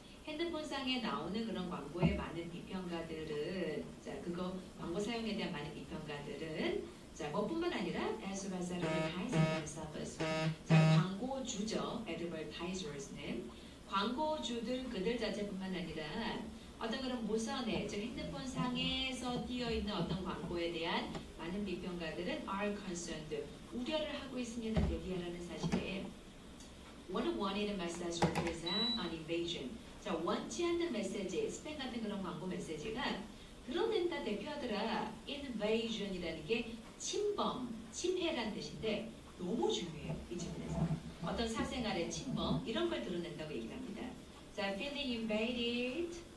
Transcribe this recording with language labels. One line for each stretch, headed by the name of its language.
Korean: 핸드폰상에 나오는 그런 광고에 많은 비평가들은 자, 그거 광고 사용에 대한 많은 비평가들은 자, 뭐뿐만 아니라
English: as well as advertising themselves.
Korean: 자, 광고주죠. advertisers는 광고주들 그들 자체뿐만 아니라 어떤 그런 무선에, 즉 핸드폰 상에서 띄어있는 어떤 광고에 대한 많은 비평가들은
English: are concerned,
Korean: 우려를 하고 있습니다. 대비하라는 사실에
English: unwanted message represent an invasion.
Korean: 자, 원치 않는 메시지, 스팸 같은 그런 광고 메시지가 드러낸다, 대표하더라. invasion이라는 게 침범, 침해라는 뜻인데 너무 중요해요. 이 지문에서. 어떤 사생활의 침범, 이런 걸 드러낸다고 얘기를 합니다.
English: 자, feeling invaded.